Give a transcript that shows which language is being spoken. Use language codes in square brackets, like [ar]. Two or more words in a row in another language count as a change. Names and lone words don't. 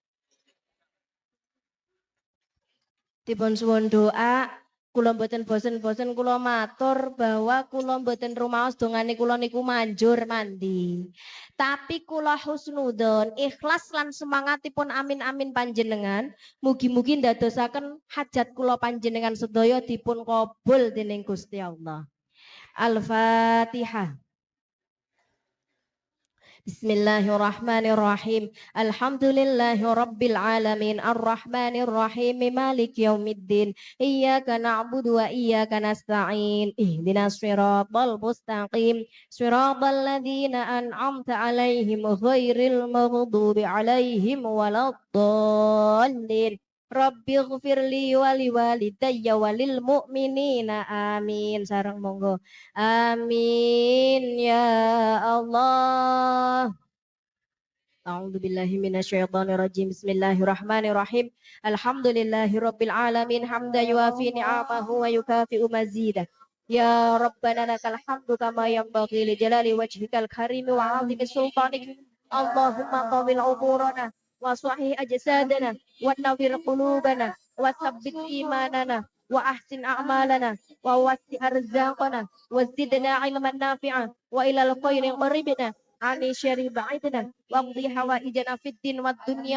[jv] Dipun suwun doa, kula mboten bosen-bosen kula matur bahwa kula mboten rumaos dongane kula niku manjur mandi. Tapi kula husnudzon, ikhlas lan semangatipun amin-amin panjenengan, mugi-mugi ndadosaken hajat kula panjenengan sedaya dipun kabul dening Gusti Allah. [ar] الفاتحة. بسم الله الرحمن الرحيم. الحمد لله رب العالمين الرحمن الرحيم مالك يوم الدين. إياك نعبد وإياك نستعين اهدنا الصراط المستقيم. صراط الذين أنعمت عليهم غير المغضوب عليهم ولا الضالين. رب اغفر لي ولوالدي وللمؤمنين آمين. [jv] Sarang monggo. [ar] آمين يا الله. أعوذ بالله من الشيطان الرجيم بسم الله الرحمن الرحيم الحمد لله رب العالمين حمدا يوافي نعمه ويكافئ مزيده يا ربنا لك الحمد كما ينبغي لجلال وجهك الكريم وعظيم سلطانك اللهم طول عمرنا وصحح أجسادنا ونور قلوبنا وثبت إيماننا وأحسن أعمالنا ووسع أرزاقنا وزدنا علما نافعا وإلى الخير قربنا عن الشر بعدنا واقضي حوائجنا في الدين والدنيا